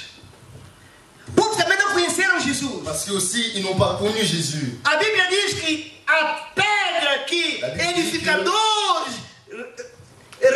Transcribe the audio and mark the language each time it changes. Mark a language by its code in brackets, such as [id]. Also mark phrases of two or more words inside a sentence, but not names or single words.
[pt] Porque também não conheceram Jesus. [fr] Parce que aussi ils n'ont pas connu Jésus. [pt] A Bíblia diz que a pedra que A Bíblia diz edificadores